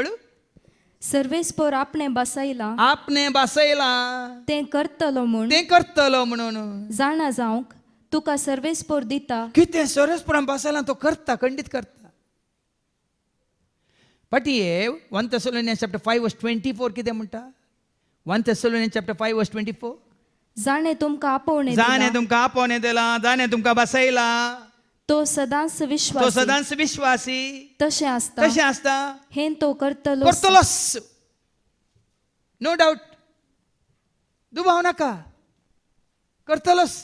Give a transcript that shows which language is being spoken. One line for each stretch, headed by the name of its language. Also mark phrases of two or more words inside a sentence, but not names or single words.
Konkani: सर्वेस्पोर आपणे बसयला आपणे बासयला तें करतलो म्हूण तें करतलो म्हणून जाणा जावंक तुका सर्वेस्पोर दिता. कितें सरस्पुरान बासयला तो करता खंडीत करता. पटिये 1 Thessalonians chapter 5 verse 24 कितें म्हणटा. 1 Thessalonians chapter 5 verse 24 जाणे तुमकां आपोवणे जाणे दिला, तुमकां आपोवणे दिला जाणे तुमकां बसयला तो सदांच तो विश्वास सदांच विश्वासी तशें आसता कशें आसता हें तो करतलो. करतलोच
English: no doubt
Konkani: दुबाव नाका करतलोच.